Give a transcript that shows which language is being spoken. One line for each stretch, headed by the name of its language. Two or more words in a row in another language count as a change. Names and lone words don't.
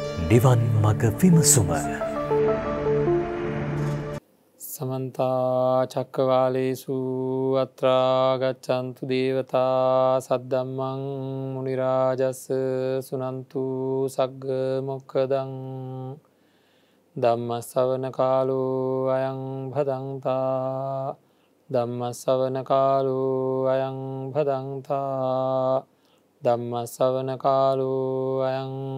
Sinhala: නිවන් මඟ විමසුම
Pali: समन्ता चक्रवालेषु अत्रा गच्छन्तु देवता सद्धम्मं मुनिराजस् सुनन्तु सग्ग मोक्खदं ධම්මස්සවන කාලෝ අයං භදංතා ධම්මස්සවන කාලෝ අයං භදංතා ධම්මස්සවන කාලෝ අයං